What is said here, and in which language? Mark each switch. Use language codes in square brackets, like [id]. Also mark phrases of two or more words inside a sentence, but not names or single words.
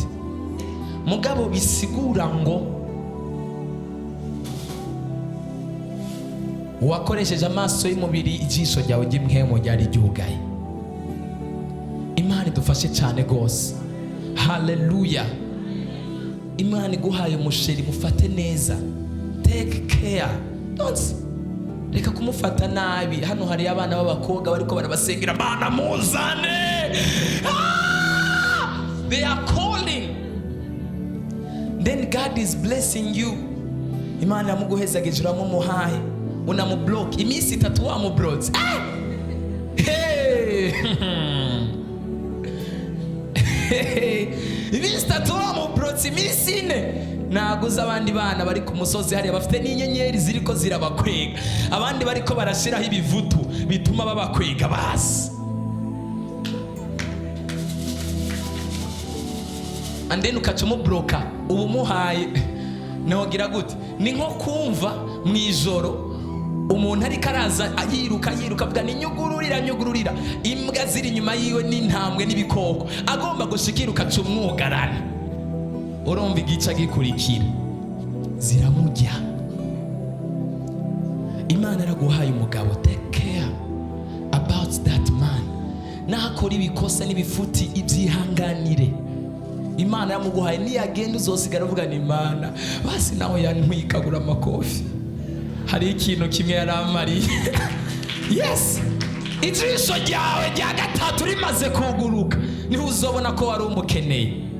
[rn] Mugabo bisigura ngo wakoresheje amaso y'umubiri, ijisho ryawe ry'imhemu ryari ryugaye. Imana idufashe cyane gose. Haleluya. Imana iguhaye umusheri, mufate neza. [en] Take care. Don't [rn] reka kumufata nabi. Hano hari abana b'abakobwa bariko barabasengera, Mana muzane. [en] They are calling. Then God is blessing you. [rn] Imana yamuguhezageje, uramumuhaye, unamublock iminsi 3 wamublock. Iminsi 3 wamublock, iminsi 4 naguza abandi bana bari ku musozi hariya bafite n'inyenyeri ziriko zirabakwega, abandi bariko barashiraho ibivutu bituma babakwega basi. And then ukacumubloka, ubu muhaye nawogira gute? Ni nko kumva mwijoro umuntu ariko araza yiruka avuga ni nyugururira, imbwa ziri inyuma yiwe n'intambwe n'ibikoko, agomba gushikira ukacumwugarana. Urumva igica gikurikira ziramujya. Imana araguhaye umugabo, [en] take care about that man. [rn] Nakora ibikosa n'ibifuti ibyihanganire. Imana yamuguhaye, niyagenda uzosigara uvuga ni Imana basi nawe yantwikagura amakofi, hari ikintu kimwe yaramariye. Yes, ijisho ryawe rya gatatu rimaze kuguruka, niho uzobona ko wari umukeneye.